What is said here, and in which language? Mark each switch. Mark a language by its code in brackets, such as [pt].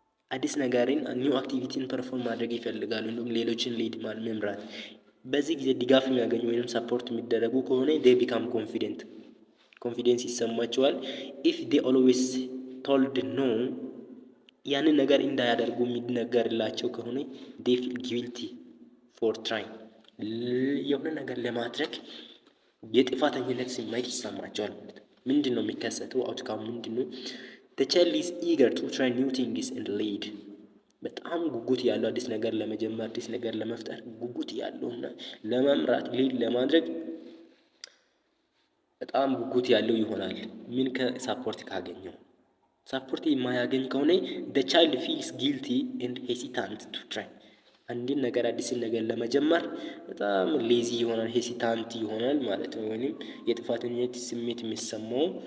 [am] አዲስ ነገርን ኒው አክቲቪቲን ፐርፎርም ማድረግ ይፈልጋሉ፣ እንዲሁም ሌሎችን ሊድ መምራት። በዚህ ጊዜ ድጋፍ የሚያገኙ ወይም ሰፖርት የሚደረጉ ከሆነ [en] they become confident፣ [am] ኮንፊደንስ ይሰማቸዋል። [en] if they always told no፣ [am] ያንን ነገር እንዳያደርጉ የሚነገርላቸው ከሆነ [en] they feel guilty for trying፣ [am] የሆነ ነገር ለማድረግ የጥፋተኝነት ስሜት ይሰማቸዋል። ምንድነው የሚከሰተው? አውትካም ምንድነው? [en] the child is eager to try new things and lead፣ በጣም [am] ጉጉት ያለው አዲስ ነገር ለመጀመር አዲስ ነገር ለመፍጠር ጉጉት ያለውና ለመምራት ሊድ ለማድረግ በጣም ጉጉት ያለው ይሆናል። ምን ከሳፖርት ካገኘው ሳፖርት የማያገኝ ከሆነ [en] the child feels guilty and hesitant to try [am] አንድን ነገር አዲስን ነገር ለመጀመር በጣም ሌዚ ይሆናል፣ ሄሲታንት ይሆናል ማለት ነው። ወይም የጥፋተኝነት ስሜት የሚሰማው